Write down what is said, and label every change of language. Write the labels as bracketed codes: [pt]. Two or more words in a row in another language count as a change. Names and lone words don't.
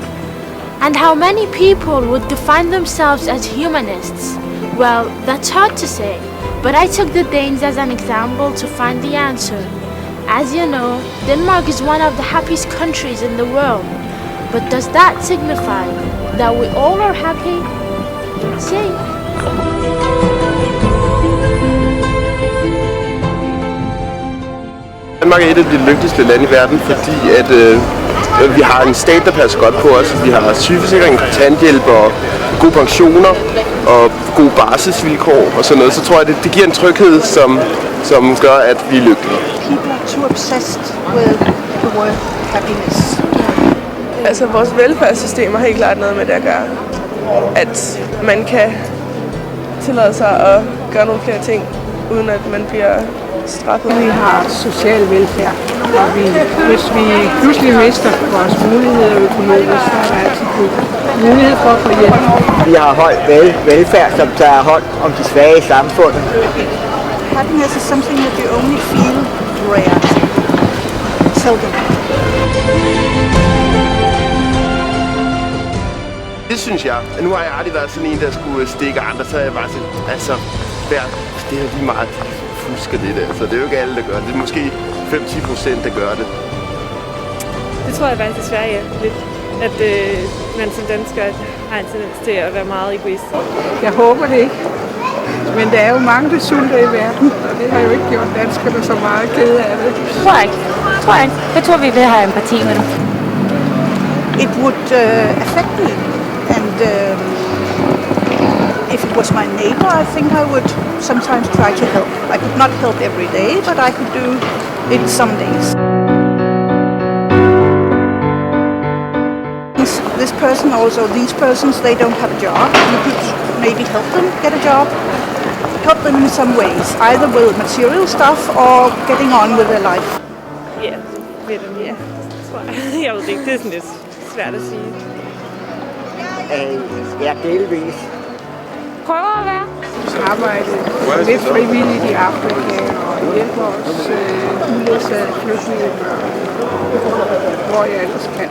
[en] And how many people would define themselves as humanists? Well, that's hard to say, but I took the Danes as an example to find the answer. As you know, Denmark is one of the happiest countries in the world. But does that signify that we all are happy? Let's see. [da] Danmark er et af de lykkeligste lande i verden, fordi at vi har en stat, der passer godt på os. Vi har sygeforsikring, kontanthjælp og gode pensioner og gode barselsvilkår og sådan noget. Så tror jeg, det giver en tryghed, som gør, at vi er lykkelige. [en] People are too obsessed with the word happiness. [da] Altså vores velfærdssystem har helt klart noget med det at gøre. At man kan tillade sig at gøre nogle flere ting, uden at man bliver straffet. Vi har social velfærd, og hvis vi pludselig mister vores muligheder økonomisk, så er der altid mulighed for at få hjælp. Vi har høj velfærd, som tager hånd om de svage i samfundet. [en] Happiness is something that you only feel rare, seldom. [da] Det synes jeg. Nu har jeg aldrig været sådan en, der skulle stikke andre, så er jeg bare sådan, altså, det er lige meget, de fusker det der. Så det er jo ikke alle, der gør det. Det er måske 5-10%, der gør det. Det tror jeg faktisk i Sverige lidt, at man som dansker har en tendens til at være meget egoist. Jeg håber det ikke. Men der er jo mange, der sulter i verden, og det har jo ikke gjort danskerne så meget kede af det. Tror jeg ikke. Jeg tror, vi vil have empati med dem. [en] It would affect me, and if it was my neighbor, I think I would sometimes try to help. I could not help every day, but I could do it some days. This person also, these persons, they don't have a job. You could maybe help them get a job. Help them in some ways, either with material stuff or getting on with their life. [da] Ja, ved dem, ja. Tror jeg. Jeg ved det ikke, det er sådan lidt svært at sige. Ja, delvis. Prøver at være. Arbejde lidt frivilligt i Afrika og hjælper os uledsagede flygtninge, hvor jeg ellers kan.